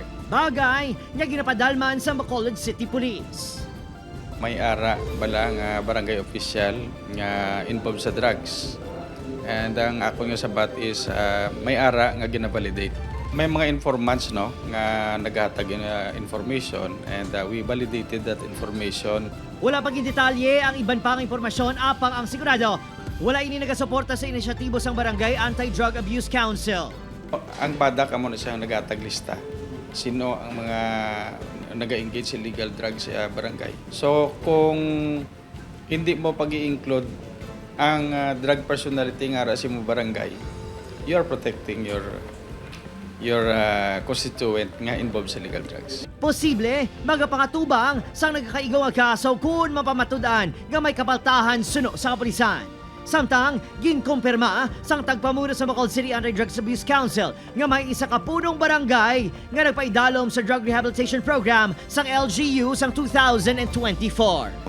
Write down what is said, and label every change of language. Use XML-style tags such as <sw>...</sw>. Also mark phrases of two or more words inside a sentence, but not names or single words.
<hil>Bagay nga ginapadalman sa Bacolod City Police. May ara bala nga barangay official nga involved sa drugs. And ang ako nga sabat is may ara nga gina-validate. May mga informants no nga naghatag information and</hil> <en>we validated that information.</en> <hil>Wala pang detalye ang iban pang impormasyon apang ang sigurado. Wala ini nagasuporta sa inisyatibo sang Barangay Anti-Drug Abuse Council. Ang badak amo na siya naghatag lista. Sino ang mga nag-engage sa</hil> <en>illegal drugs</en> <hil>sa barangay. So kung hindi mo pag-i-include ang</hil> <en>drug personality</en> <hil>nga sa mo barangay,</hil> <en>you are protecting your constituent nga involved sa illegal drugs.</en> <hil>Posible, magapangatubang sang nagkakaigaw ang kaso kung mapamatudan nga may kapaltahan suno sa kapulisan. Samtang, ginkumpirma sang tagpamuno sa Bacolod City Anti-Drugs Abuse Council nga may isa ka punong barangay nga nagpaidalom sa drug rehabilitation program sang LGU sang 2024.</hil>